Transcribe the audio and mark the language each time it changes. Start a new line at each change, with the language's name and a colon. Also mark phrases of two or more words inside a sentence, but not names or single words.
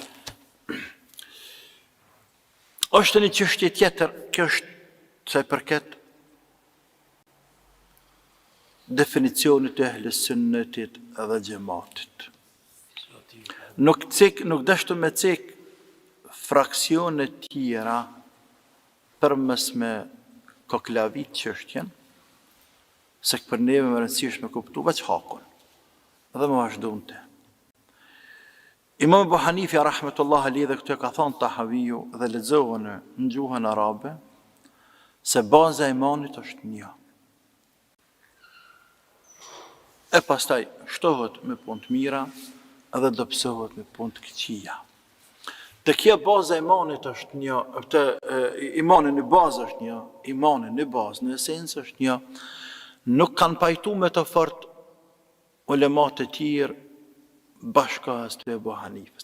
Albanian: Është një çështje tjetër, kjo është se përket definicionit e ehli sunnetit dhe xhamatit. Nuk dashtu me cek fraksione tjera përmes me koklavit çështjen, se për neve më rëndësishme kuptu veç hakun, dhe më vazhdonte. Imam Abu Hanifa
Arabic: رحمة الله عليه
Albanian: dhe këtu e ka thënë Tahaviju dhe lexohen në gjuhën arabe se baza e imanit është një. E pastaj shtohet me punë të mira edhe dobësohet me punë të këqija. Të kjo baza e imanit është një, imanin në bazë është një, imanin në bazë, në esencë është një, nuk kanë pajtu me të fort ulemat e tjerë bashkahës të Abu Hanifës.